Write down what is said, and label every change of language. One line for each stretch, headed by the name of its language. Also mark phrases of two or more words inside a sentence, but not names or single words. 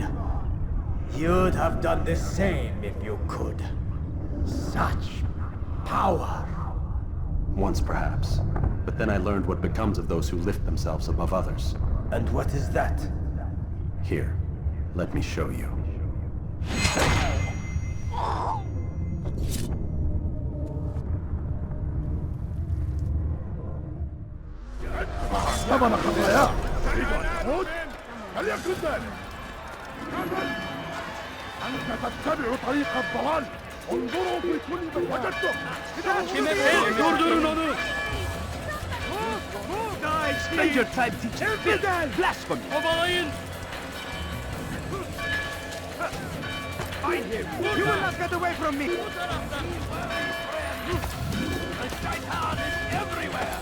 English: You'd have done the same if you could. Such power. Once perhaps. But then I learned what becomes of those who lift themselves above others. And what is that? Here, let me show you.
Arabic: ثمن خطاياه. تريد أن تموت؟ فليكن ذلك. أنت تتبع طريق الضلال. انظروا في كل من وجدته.
Turkish: Durdurun onu!
English: Stranger tribe teacher! Blasphemy! Kovalayın! him! You will not get away from me! The shaitan is everywhere!